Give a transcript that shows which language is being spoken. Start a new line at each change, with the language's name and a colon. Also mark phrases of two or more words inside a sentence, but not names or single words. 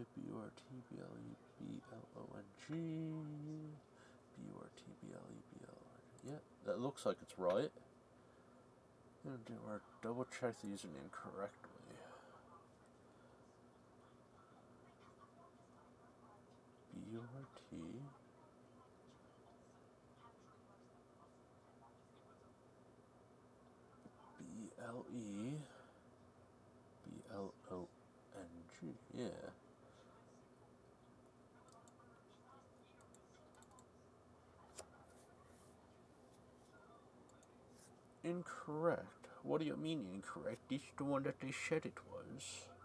English: B-U-R-T-B-L-E-B-L-O-N-G. B-U-R-T-B-L-E-B-L-O-N-G. Yep, that looks like it's right. Or double check the username correctly. B-U-R-T. B-L-E. B-L-O-N-G. Yeah. Incorrect. What do you mean incorrect? It's the one that they said it was.